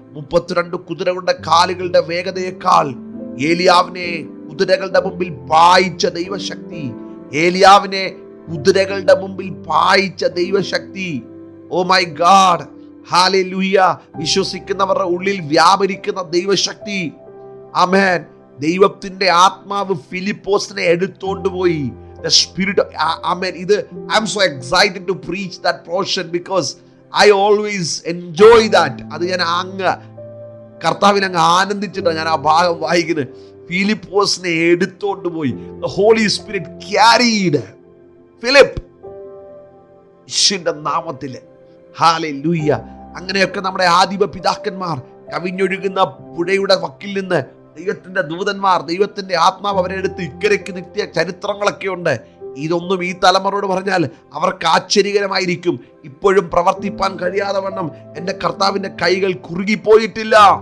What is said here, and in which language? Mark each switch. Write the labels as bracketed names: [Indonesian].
[Malayalam] 32 കുതിരകളുടെ കാലുകളുടെ വേഗതയേക്കാൾ ഏലിയാവിനെ കുതിരകളുടെ മുമ്പിൽ പായിച്ച ദൈവശക്തി, ഏലിയാവിനെ കുതിരകളുടെ മുമ്പിൽ പായിച്ച ദൈവശക്തി. [English] Oh my god. [Malayalam] ഹല്ലേലൂയ. വിശ്വസിക്കുന്നവരുടെ ഉള്ളിൽ വ്യാപരിക്കുന്ന ദൈവശക്തി. ആമേൻ. ദൈവത്തിന്റെ ആത്മാവ് ഫിലിപ്പോസിനെ എടുത്തോണ്ട് പോയി. [English] The spirit of, amen. I'm so excited to preach that portion because I always enjoy that. [Malayalam] അത് ഞാൻ കർത്താവിനെ ആനന്ദിച്ചിട്ടാണ് ഞാൻ ആ ഭാഗം വായിക്കുന്നത്. ഫിലിപ്പോസിനെ എടുത്തോണ്ട് പോയി. [English] The Holy Spirit carried Philip. [Malayalam] യേശുവിന്റെ നാമത്തില്. ഹല്ലേലൂയ. അങ്ങനെയൊക്കെ നമ്മുടെ ആദിമ പിതാക്കന്മാർ കവിഞ്ഞൊഴുകുന്ന പുഴയുടെ വക്കിൽ നിന്ന് ദൈവത്തിന്റെ ദൂതന്മാർ, ദൈവത്തിന്റെ ആത്മാവ് അവരെ എടുത്ത് ഇക്കരയ്ക്ക് നിർത്തിയ ചരിത്രങ്ങളൊക്കെ ഉണ്ട്. ഇതൊന്നും ഈ തലമുറയോട് പറഞ്ഞാൽ അവർക്ക് ആശ്ചര്യകരമായിരിക്കും. ഇപ്പോഴും പ്രവർത്തിപ്പാൻ കഴിയാതെ വണ്ണം എൻ്റെ കർത്താവിന്റെ കൈകൾ കുറുകിപ്പോയിട്ടില്ല.